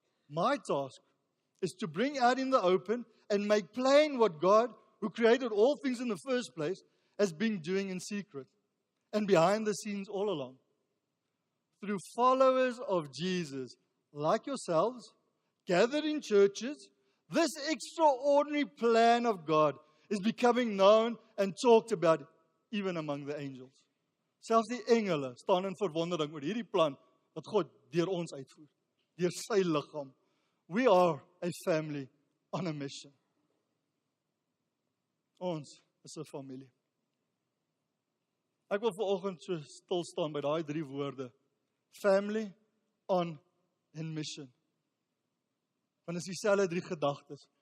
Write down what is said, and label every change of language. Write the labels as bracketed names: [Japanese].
[English] My task is to bring out in the open and make plain what God, who created all things in the first place, has been doing in secret and behind the scenes all along. Through followers of Jesus, like yourselves, gathered in churches, this extraordinary plan of God is becoming known and talked about even among the angels. [Afrikaans] Selfs die engele staan in verwondering oor hierdie plan wat God deur ons uitvoer, deur sy liggaam. [English] We are a family on a mission. [Afrikaans] Ons is 'n familie. Ek wil vanoggend so stil staan by daai 3 woorde. [English] Family, on, and mission. [Afrikaans] Want is dieselfde 3 gedagtes.